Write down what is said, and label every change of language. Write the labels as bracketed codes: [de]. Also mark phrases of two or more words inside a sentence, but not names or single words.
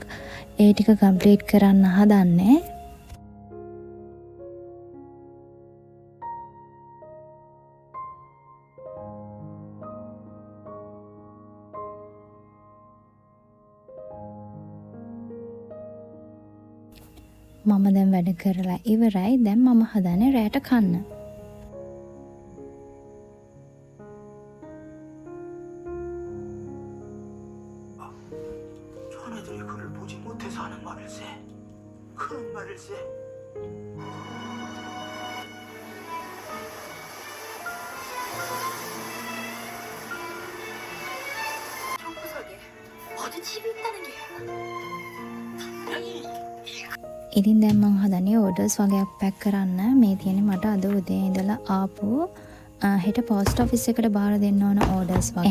[si] ඒ ටික කම්ප්ලීට් කරන්න හදන්නේ. මම දැන් වැඩ කරලා ඉවරයි. දැන් මම හදන්නේ රැට කන්න. [ko] 자네들이 그를 보지 못해서 하는 말일세. 그런 말일세. 방구석에 어디 집이 있다는 게야. 분명히 [si] ඉතින් දැන් මං හදන්නේ ඕඩර්ස් වගේක් පැක් කරන්න. මේ තියෙන්නේ මට අද උදේ ඉඳලා ආපු හෙට [en] post office [si] එකට බාර දෙන්න ඕන ඕඩර්ස් වගේ.